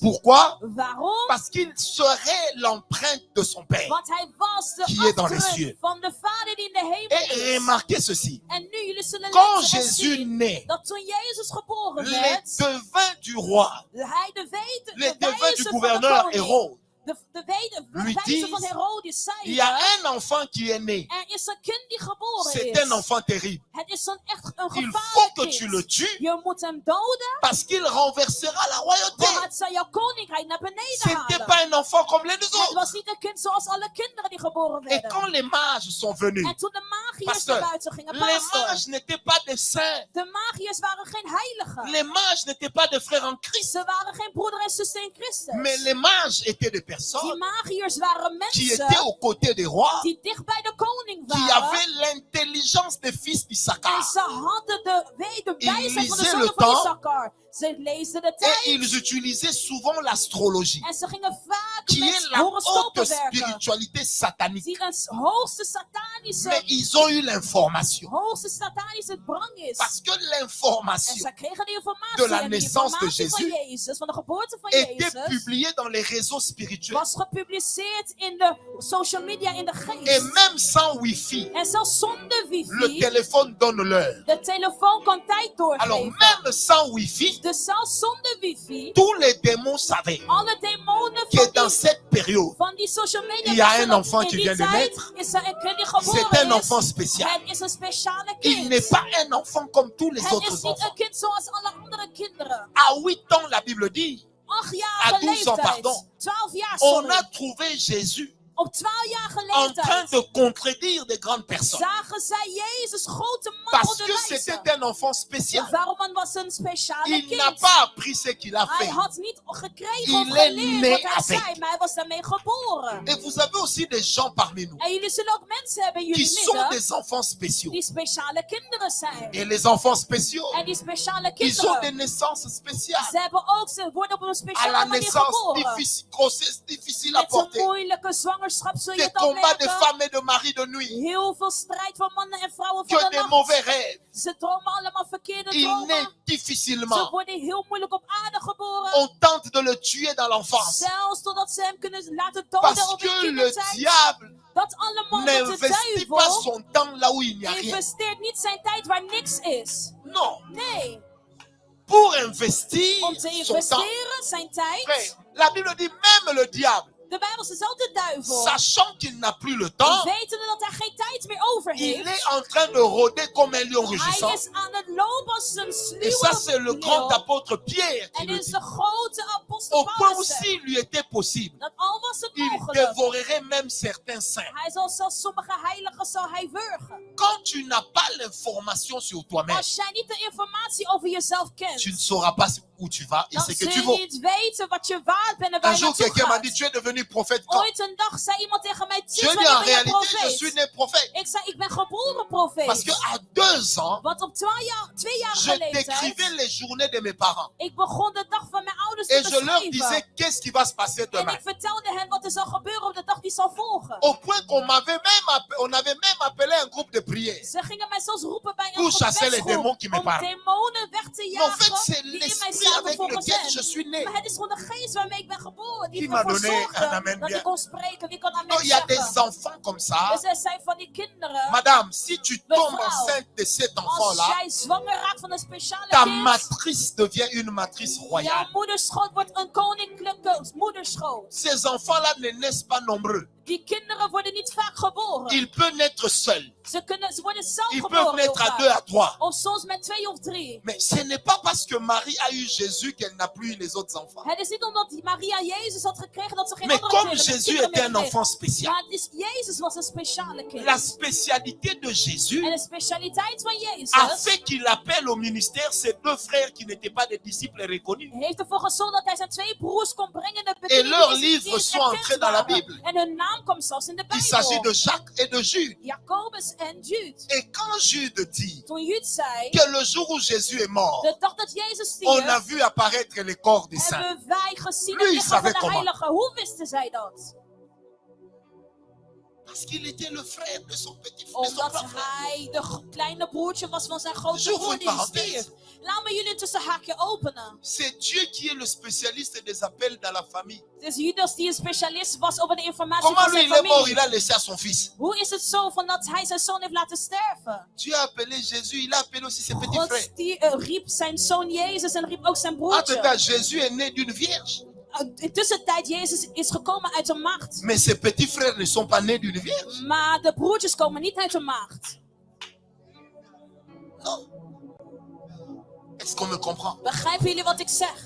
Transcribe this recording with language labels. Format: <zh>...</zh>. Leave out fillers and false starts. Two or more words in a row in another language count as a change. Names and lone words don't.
<fr>Pourquoi?</fr> <nl>Waarom?</nl> <fr>Parce qu'il serait l'empreinte de son Père.</fr> <nl>Want hij was de</nl> <fr>Qui est dans les</fr> <nl>afdruk</nl> <fr>cieux.</fr> <nl>van de Vader die in de hemel</nl> <fr>Et</fr> <nl>is.</nl> <fr>remarquez ceci.</fr> <nl>En nu, jullie zullen</nl> <fr>Quand</fr> <nl>lezen en</nl> <fr>Jésus</fr> <nl>zien</nl> <fr>naît,</fr> <nl>dat toen Jezus geboren</nl> <fr>les</fr> <nl>werd,</nl> <fr>devins du roi,</fr> <nl>hij</nl> <fr>les</fr> <nl>de</nl> <fr>devins du</fr> <nl>wijze van de</nl> <fr>gouverneur</fr> <nl>koning,</nl> <fr>Hérode,</fr> <nl>de</nl> <fr>lui</fr> <nl>wijze</nl> <fr>disent,</fr> <nl>van Herodes</nl> <fr>il y a</fr> <nl>zeiden,</nl> <fr>un enfant qui est né.</fr> <nl>er is een kind die geboren</nl> <fr>C'est</fr> <nl>is.</nl> <fr>un enfant terrible.</fr> <nl>Het is echt een</nl> <fr>Il faut</fr> <nl>gevaarlijk</nl> <fr>que tu le</fr> <nl>kind.</nl> <fr>tues</fr> <nl>Je moet hem doden,</nl> <fr>parce qu'il renversera la royauté.</fr> <nl>want het zal jouw koninkrijk naar beneden</nl> <fr>C'était</fr> <nl>halen.</nl> <fr>pas un enfant comme les</fr> <nl>Het</nl> <fr>autres.</fr> <nl>was niet een kind zoals alle kinderen die geboren</nl> <fr>Et quand</fr> <nl>werden.</nl> <fr>les mages sont venus,</fr> <nl>En toen de magiërs</nl> <fr>Pasteur,</fr> <nl>naar buiten gingen,</nl> <fr>les</fr> <nl>pastor,</nl> <fr>mages n'étaient pas des saints.</fr> <nl>de magiërs waren geen heiligen.</nl> <fr>Les mages n'étaient pas des frères en Christ.</fr> <nl>Ze waren geen broeder en zuster in Christus.</nl> <fr>Mais les mages étaient des</fr> <nl>Die</nl> <fr>personnes</fr> <nl>magiërs waren</nl> <fr>qui étaient</fr> <nl>mensen</nl> <fr>aux côtés des rois,</fr> <nl>die dicht bij de koning</nl> <fr>qui</fr> <nl>waren.</nl> <fr>avaient l'intelligence des fils</fr> <nl>En</nl> <fr>d'Issachar.</fr> <nl>ze hadden de wijsheid van de</nl> <fr>lisaient</fr> <nl>zonen</nl> <fr>le</fr> <nl>van</nl> <fr>temps.</fr> <nl>Issachar. Ze lezen de</nl> <fr>Et</fr> <nl>tijd.</nl> <fr>ils utilisaient souvent l'astrologie,</fr> <nl>En ze gingen vaak</nl> <fr>qui est</fr> <nl>met</nl> <fr>la haute</fr> <nl>horoscopen werken.</nl> <fr>spiritualité satanique.</fr> <nl>Die een hoogste satanische,</nl> <fr>Mais ils ont eu l'information.</fr> <nl>hoogste satanische drang is.</nl> <fr>Parce que</fr> <nl>En</nl> <fr>l'information</fr> <nl>ze kregen die informatie.</nl> <fr>de la</fr> <nl>en die</nl> <fr>naissance de</fr> <nl>informatie van</nl> <fr>Jésus</fr> <nl>Jezus, van de geboorte van</nl> <fr>était</fr> <nl>Jezus,</nl> <fr>publiée dans les réseaux spirituels.</fr> <nl>was gepubliceerd in de</nl> <en>social media,</en> <nl>in de</nl> <fr>Et</fr> <nl>geest.</nl> <fr>même sans wifi,</fr> <nl>En zelfs zonder</nl> <fr>le</fr> <nl>wifi,</nl> <fr>téléphone donne l'heure.</fr> <nl>de telefoon kan tijd</nl> <fr>Alors</fr> <nl>doorgeven.</nl> <fr>même sans wifi,</fr> <nl>Dus zelfs zonder wifi,</nl> <fr>tous les démons savaient</fr> <nl>alle demonen</nl> <fr>que dans cette période,</fr> <nl>van die</nl> <en>social media</en> <fr>il y a</fr> <nl>wisten</nl> <fr>un</fr> <nl>dat</nl> <fr>enfant</fr> <nl>in</nl> <fr>qui</fr> <nl>die</nl> <fr>vient de</fr> <nl>tijd</nl> <fr>naître.</fr> <nl>is er een kind die</nl> <fr>c'est</fr> <nl>geboren</nl> <fr>un enfant</fr> <nl>is.</nl> <fr>spécial.</fr> <nl>Het is een speciale</nl> <fr>Il</fr> <nl>kind.</nl> <fr>n'est pas un enfant comme tous les</fr> <nl>Het</nl> <fr>autres</fr> <nl>is niet</nl> <fr>enfants.</fr> <nl>een kind zoals alle andere kinderen.</nl> <fr>À 8 ans, la Bible dit,</fr> <nl>8-jarige</nl> <fr>À 12 ans,</fr> <nl>leeftijd.</nl> <fr>pardon.</fr> <nl>12 jaar,</nl> <fr>on</fr> <nl>sorry.</nl> <fr>a trouvé Jésus</fr> <nl>Op 12-jarige</nl> <fr>en train</fr> <nl>leeftijd</nl> <fr>de contredire des grandes personnes.</fr> <nl>zagen zij Jezus grote man</nl> <fr>Parce que</fr> <nl>onderwijzen.</nl> <fr>c'était un enfant spécial.</fr> <nl>Waarom was een speciale</nl> <fr>Il n'a</fr> <nl>kind?</nl> <fr>pas appris ce qu'il a</fr> <nl>Hij</nl> <fr>fait.</fr> <nl>had niet gekregen</nl> <fr>Il</fr> <nl>of</nl> <fr>est</fr> <nl>geleerd</nl> <fr>né</fr> <nl>wat hij</nl> <fr>avec.</fr> <nl>zei, maar hij was daarmee geboren.</nl> <fr>Et vous avez aussi des gens parmi nous</fr> <nl>En jullie zullen ook mensen hebben in</nl> <fr>qui</fr> <nl>jullie</nl> <fr>sont</fr> <nl>midden</nl> <fr>des enfants spéciaux.</fr> <nl>die speciale kinderen zijn.</nl> <fr>Et les enfants spéciaux,</fr> <nl>En die speciale</nl> <fr>ils ont des</fr> <nl>kinderen,</nl> <fr>naissances spéciales.</fr> <nl>ze worden op een</nl> <fr>À</fr> <nl>speciale</nl> <fr>la</fr> <nl>manier</nl> <fr>naissance,</fr> <nl>geboren.</nl> <fr>grossesse difficile à</fr> <nl>Met een</nl> <fr>porter.</fr> <nl>moeilijke zwangerschap zul je</nl> <fr>Des</fr> <nl>het al</nl> <fr>combats de</fr> <nl>merken.</nl> <fr>femmes et de maris de nuit.</fr> <nl>Heel veel strijd van mannen en vrouwen van</nl> <fr>Que</fr> <nl>de</nl> <fr>des</fr> <nl>nacht.</nl> <fr>mauvais rêves.</fr> <nl>Ze dromen allemaal verkeerde</nl> <fr>Il naît</fr> <nl>dromen. Ze</nl> <fr>difficilement.</fr> <nl>worden heel moeilijk op aarde geboren.</nl> <fr>On tente de le tuer dans l'enfance.</fr> <nl>Zelfs totdat ze hem kunnen laten doden</nl> <fr>Parce</fr> <nl>op hun</nl> <fr>que le</fr> <nl>kindertijd.</nl> <fr>diable</fr> <nl>Dat allemaal met de</nl> <fr>n'investit pas</fr> <nl>duivel</nl> <fr>son temps là où il n'y a rien.</fr> <nl>investeert niet zijn tijd waar niks is.</nl> <fr>Non.</fr> <nl>Nee,</nl> <fr>Pour investir</fr> <nl>om te</nl> <fr>son temps.</fr> <nl>investeren zijn tijd.</nl> <fr>Frère, la Bible dit même le diable</fr> <nl>De Bijbel zegt de duivel.</nl> <fr>sachant qu'il n'a plus le temps,</fr> <nl>Wetende dat hij geen tijd meer over</nl> <fr>il</fr> <nl>heeft.</nl> <fr>est en train de rôder comme un lion rugissant.</fr> <nl>Hij is aan het lopen als een</nl> <fr>Et ça, c'est le</fr> <nl>sluwe</nl> <fr>grand</fr> <nl>leeuw.</nl> <fr>apôtre Pierre qui</fr> <nl>En</nl> <fr>le</fr> <nl>dit is</nl> <fr>dit.</fr> <nl>de grote apostel</nl> <fr>Au point où</fr> <nl>Paulus zegt.</nl> <fr>s'il lui était possible,</fr> <nl>Dat al was het</nl> <fr>il</fr> <nl>mogelijk.</nl> <fr>dévorerait même certains saints.</fr> <nl>Hij zal zelfs sommige heiligen zal hij wurgen.</nl> <fr>Quand tu n'as pas l'information sur toi-même,</fr> <nl>Als jij niet de informatie over jezelf kent.</nl> <fr>tu ne sauras pas où tu vas et</fr> <nl>Dan</nl> <fr>ce que</fr> <nl>zul</nl> <fr>tu</fr> <nl>je</nl> <fr>vaux.</fr> <nl>niet weten wat je waard bent en waar</nl> <fr>Un</fr> <nl>je</nl> <fr>jour,</fr> <nl>naartoe</nl> <fr>quelqu'un m'a</fr> <nl>gaat.</nl> <fr>dit, tu es devenu prophète quand?</fr> <nl>Ooit een dag zei iemand tegen mij,</nl> <fr>Je</fr> <nl>sinds</nl> <fr>dis, en</fr> <nl>wanneer ben je</nl> <fr>réalité, je suis</fr> <nl>profeet?</nl> <fr>né prophète.</fr> <nl>Ik zei, ik ben geboren profeet.</nl> <fr>Parce qu'à 2 ans,</fr> <nl>Want op 2 jaar</nl> <fr>je décrivais</fr> <nl>geleden,</nl> <fr>les journées de mes parents.</fr> <nl>ik begon de dag van mijn ouders</nl> <fr>Et</fr> <nl>te</nl> <fr>je leur disais,</fr> <nl>beschrijven.</nl> <fr>qu'est-ce qui va se passer</fr> <nl>En</nl> <fr>demain?</fr> <nl>ik vertelde hen wat er zal gebeuren op de dag die zal volgen.</nl> <fr>Au point qu'on on avait même appelé un groupe de prière.</fr> <nl>Ze gingen mij zelfs roepen bij een</nl> <fr>Pour chasser les démons</fr> <nl>gebedsgroep</nl> <fr>qui me</fr> <nl>om</nl> <fr>parlent.</fr> <nl>demonen weg te</nl> <fr>Mais en fait,</fr> <nl>jagen</nl> <fr>c'est</fr> <nl>die in mij</nl> <fr>l'esprit</fr> <nl>zaten</nl> <fr>avec</fr> <nl>volgens</nl> <fr>lequel je</fr> <nl>hen.</nl> <fr>suis né.</fr> <nl>Maar het is gewoon de geest waarmee ik ben geboren. Die</nl> <fr>Qui m'a</fr> <nl>ervoor</nl> <fr>donné un</fr> <nl>zorgde</nl> <fr>amen</fr> <nl>dat</nl> <fr>bien?</fr> <nl>ik kon spreken. Wie kan amen</nl> <fr>Donc, il y a des</fr> <nl>zeggen?</nl> <fr>enfants comme ça.</fr> <nl>Dus er zijn van die kinderen.</nl> <fr>Madame, si tu tombes</fr> <nl>Mevrouw,</nl> <fr>enceinte de cet</fr> <nl>Als</nl> <fr>enfant-là,</fr> <nl>jij zwanger raakt van een speciale</nl> <fr>ta</fr> <nl>kind.</nl> <fr>matrice devient une matrice</fr> <nl>Jouw</nl> <fr>royale.</fr> <nl>moederschoot wordt een koninklijke moederschoot.</nl> <fr>Ces enfants-là ne naissent pas nombreux.</fr> <nl>Die kinderen worden niet vaak geboren.</nl> <fr>Ils peuvent naître seuls.</fr> <nl>Ze worden zelf</nl> <fr>Ils peuvent</fr> <nl>geboren. heel</nl> <fr>naître à</fr> <nl>vaak.</nl> <fr>2, à 3.</fr> <nl>Of soms met 2 of 3.</nl> <fr>Mais ce n'est pas parce que Marie a eu Jésus qu'elle n'a plus eu les autres enfants.</fr> <nl>Het is niet omdat Maria Jezus had gekregen dat ze geen</nl> <fr>Mais</fr> <nl>andere</nl> <fr>comme</fr> <nl>kinderen</nl> <fr>Jésus</fr> <nl>meer</nl> <fr>était un</fr> <nl>kreeg.</nl> <fr>enfant spécial,</fr> <nl>Maar het is, Jezus was een speciale kind.</nl> <fr>la spécialité de Jésus</fr> <nl>En de specialiteit van</nl> <fr>a</fr> <nl>Jezus</nl> <fr>fait qu'il appelle au ministère ses 2 frères qui n'étaient pas des disciples reconnus.</fr> <nl>heeft ervoor gezorgd dat hij zijn 2 broers kon brengen in de</nl> <fr>Et</fr> <nl>bediening</nl> <fr>leurs</fr> <nl>die</nl> <fr>livres</fr> <nl>niet</nl> <fr>sont</fr> <nl>erkend</nl> <fr>entrés dans la</fr> <nl>waren.</nl> <fr>Bible.</fr> <nl>En hun naam komt zelfs in de</nl> <fr>Il s'agit</fr> <nl>Bijbel.</nl> <fr>de Jacques et de Jude.</fr> <nl>Jacobus en Jude.</nl> <fr>Et quand Jude dit</fr> <nl>Toen Jude zei,</nl> <fr>que le jour où Jésus est mort,</fr> <nl>de dag dat Jezus</nl> <fr>on a</fr> <nl>stierf,</nl> <fr>vu apparaître les corps des saints.</fr> <nl>hebben wij gezien</nl> <fr>Lui,</fr> <nl>het</nl> <fr>il</fr> <nl>lichaam van</nl> <fr>savait</fr> <nl>de</nl> <fr>comment.</fr> <nl>heiligen. Hoe wisten zij dat?</nl> <fr>Parce qu'il était le frère de son petit frère.</fr> <nl>Omdat hij de kleine broertje was van zijn grote</nl> <fr>J'ouvre</fr> <nl>broer</nl> <fr>une</fr> <nl>die</nl> <fr>parenthèse.</fr> <nl>stierf. Laat me jullie tussen haakje openen.</nl> <fr>C'est Dieu qui est le spécialiste des appels dans la famille.</fr> <nl>Het is Judas die een specialist was over de informatie</nl> <fr>Comment</fr> <nl>van</nl> <fr>lui</fr> <nl>zijn</nl> <fr>il est mort,</fr> <nl>familie.</nl> <fr>il a laissé à son fils.</fr> <nl>Hoe is het zo van dat hij zijn zoon heeft laten sterven?</nl> <fr>Dieu a appelé Jésus, il a appelé aussi ses petits</fr> <nl>God</nl> <fr>frères.</fr> <nl>die, riep zijn zoon Jezus en riep ook zijn</nl> <fr>Entre-temps,</fr> <nl>broertje.</nl> <fr>Jésus est né d'une vierge.</fr> <nl>In tussentijd, Jezus is gekomen uit een maagd.</nl> <fr>Mais ses petits frères ne sont pas nés d'une vierge.</fr> <nl>Maar de broertjes komen niet uit een maagd.</nl> <fr>Non. Est-ce qu'on me comprend?</fr> <nl>Begrijpen jullie wat ik zeg?</nl>